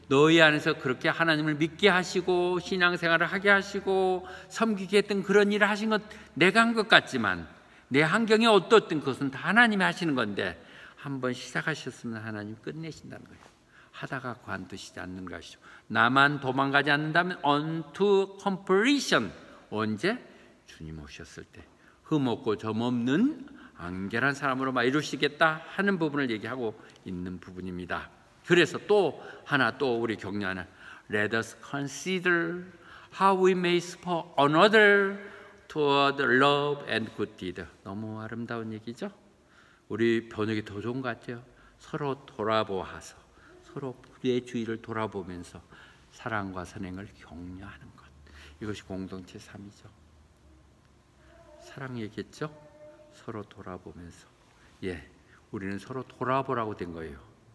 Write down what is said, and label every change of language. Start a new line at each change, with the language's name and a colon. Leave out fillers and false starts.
Korean: 너희 안에서 그렇게 하나님을 믿게 하시고 신앙생활을 하게 하시고 섬기게 했던 그런 일을 하신 것, 내가 한 것 같지만 내 환경이 어떻든 그것은 다 하나님이 하시는 건데 한번 시작하셨으면 하나님 끝내신다는 거예요. 하다가 관두시지 않는 것이죠. 나만 도망가지 않는다면
English: unto completion.
Korean: 언제? 주님 오셨을 때 흠없고 점없는 안결한 사람으로 막 이루시겠다 하는 부분을 얘기하고 있는 부분입니다. 그래서 또 하나 또 우리 격려하는
English: Let us consider how we may spur another toward love and good deed.
Korean: 너무 아름다운 얘기죠. 우리 번역이 더 좋은 것 같아요. 서로 돌아보아서, 서로 내 주위를 돌아보면서 사랑과 선행을 격려하는 것, 이것이 공동체 삶이죠. 사랑 얘기했죠. 서로 돌아보면서 우리는 서로 돌아보라고 된 거예요.